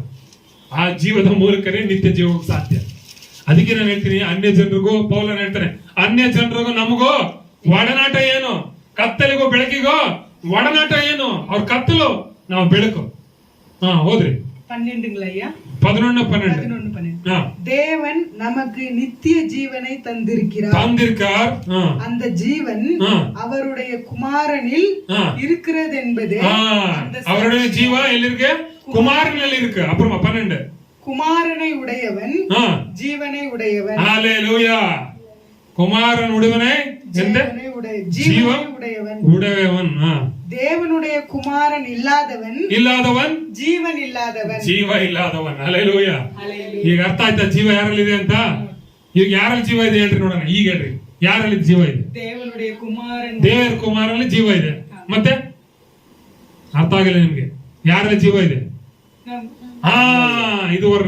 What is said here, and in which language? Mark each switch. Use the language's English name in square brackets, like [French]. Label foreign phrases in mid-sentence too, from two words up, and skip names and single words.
[Kannada] ಆ ಜೀವದ ಮೂಲಕನೇ ನಿತ್ಯ ಜೀವಕ್ಕೆ ಸಾಧ್ಯ. ಅದಕ್ಕೆ ನಾನು ಹೇಳ್ತೀನಿ, ಅನ್ಯ ಜನರಿಗೂ, ಪೌಲನು ಹೇಳ್ತಾನೆ, ಅನ್ಯ ಜನರಿಗೂ ನಮಗೂ ಒಡನಾಟ ಏನು? ಕತ್ತಲಿಗೂ ಬೆಳಕಿಗೂ ಒಡನಾಟ ಏನು? ಅವ್ರ ಕತ್ತಲು, ನಾವು ಬೆಳಕು. ಹೋದ್ರಿ 11:12. [Tamil] தேவன் நமக்கு நித்திய ஜீவனை தந்திருக்கிறார். அந்த ஜீவன் அவருடைய குமாரனில் இருக்கிறது என்பது. அவருடைய ஜீவ எல்லிருக்கு? குமாரனில் இருக்கு. அப்புறமா 12. குமாரனை உடையவன் ஜீவனை உடையவன். ஹல்லேலூயா. குமாரன் உடையவனே ஜீவன் உடையவன். தேவனுடைய குமாரன் இல்லாதவன் ஜீவன் இல்லாதவன். ஜீவ இல்லாதவன். [Kannada] ಹಲ್ಲೆಲೂಯಾ. ಈಗ ಅರ್ಥ ಆಯ್ತಾ ಜೀವ ಯಾರಲ್ಲಿದೆ ಅಂತ? ಈಗ ಯಾರಲ್ಲಿ ಜೀವ ಇದೆ ಹೇಳ್ರಿ ನೋಡೋಣ. ಈಗ ಹೇಳ್ರಿ. ಯಾರಲ್ಲಿ ಜೀವ ಇದೆ? [Tamil] தேவனுடைய குமாரன் [Kannada] ದೇವರ ಕುಮಾರನಲ್ಲಿ ಜೀವ ಇದೆ. ಮತ್ತೆ ಅರ್ಥ ಆಗಿಲ್ಲ ನಿಮ್ಗೆ? ಯಾರಲ್ಲಿ ಜೀವ ಇದೆ? ಇದು ವರ್ಣ.